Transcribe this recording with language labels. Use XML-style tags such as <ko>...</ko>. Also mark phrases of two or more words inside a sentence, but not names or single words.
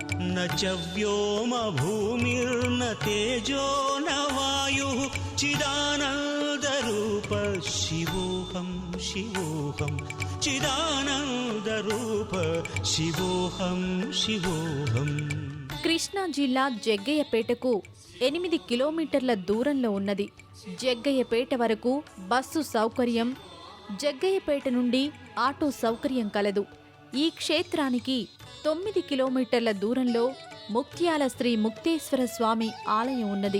<sa>न च व्योम भूमिर्न तेजो न वायुः चिदानन्दरूप शिवोऽहं शिवोऽहं चिदानन्दरूप शिवोऽहं शिवोऽहं.</sa> <te>కృష్ణా జిల్లా జగ్గయ్యపేటకు 8 కిలోమీటర్ల దూరంలో ఉన్నది. జగ్గయ్యపేట వరకు బస్సు సౌకర్యం, జగ్గయ్యపేట నుండి ఆటో సౌకర్యం కలదు. ఈ క్షేత్రానికి 9 కిలోమీటర్ల దూరంలో ముక్త్యాల శ్రీ ముక్తేశ్వర స్వామి ఆలయం ఉన్నది.</te>